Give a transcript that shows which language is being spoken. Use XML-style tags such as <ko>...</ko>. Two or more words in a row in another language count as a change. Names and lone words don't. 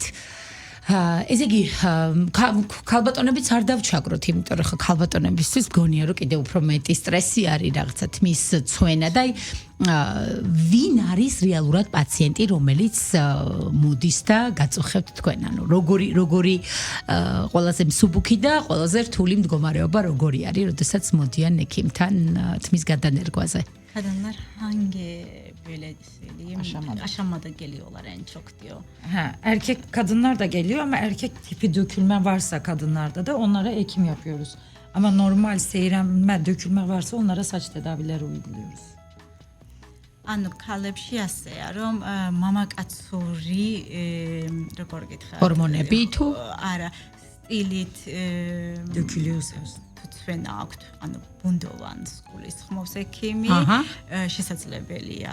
<ka>ესე იგი, ქალბატონებიც არ დავჩაგროთ, იმიტომ რომ ხალბატონებისთვის გონია რომ კიდე უფრო მეტი სტრესი არის რაღაცა თმის ცვენა და ვინ არის რეალურად პაციენტი, რომელიც მოდის და გაწუხებთ თქვენ, ანუ როგორი ყველაზე მსუბუქი და ყველაზე რთული მდგომარეობა როგორი არის, როდესაც მოდიან ექიმთან თმის გადანერგვაზე?</ka> <tr>Kadınlar hangi böyle söyleyeyim aşamada geliyorlar en çok diyor. Erkek kadınlar da geliyor ama erkek tipi dökülme varsa kadınlarda da onlara ekim yapıyoruz. Ama normal seyrelme, dökülme varsa onlara saç tedavileri uyguluyoruz.</tr> <ka>ანუ ქალებში ასეა რომ მამაკაცური როგორ გითხრათ ჰორმონები თუ არა სტილით</ka> <tr>Dökülüyorsa.</tr> <ka>თქვენ აქვთ ანუ ბუნდოვანს გულისხმობს ექიმი შესაძლებელია</ka>